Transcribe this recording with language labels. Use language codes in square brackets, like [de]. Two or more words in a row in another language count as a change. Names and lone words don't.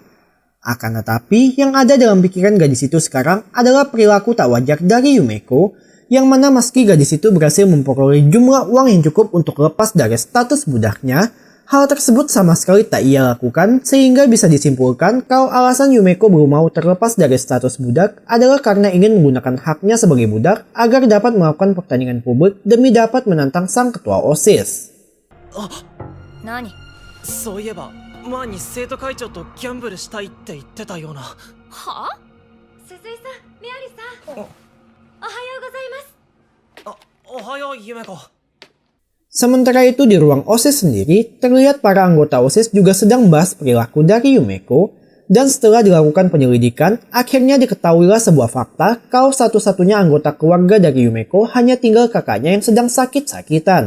[id] Akan tetapi, yang ada dalam pikiran gadis itu sekarang adalah perilaku tak wajar dari Yumeko, yang mana meski gadis itu berhasil memperoleh jumlah uang yang cukup untuk lepas dari status budaknya, hal tersebut sama sekali tak ia lakukan sehingga bisa disimpulkan kalau alasan Yumeko belum mau terlepas dari status budak adalah karena ingin menggunakan haknya sebagai budak agar dapat melakukan pertandingan publik demi dapat menantang sang ketua OSIS. [ja] Nani? そういえば前に生徒会長とギャンブルしたいって言ってたような。は？鈴井さん、メアリさん。おはようございます。おはようゆめこ。 [id] Sementara itu di ruang OSIS sendiri, terlihat para anggota OSIS juga sedang membahas perilaku dari Yumeko, dan setelah dilakukan penyelidikan, akhirnya diketahuilah sebuah fakta kalau satu-satunya anggota keluarga dari Yumeko hanya tinggal kakaknya yang sedang sakit-sakitan.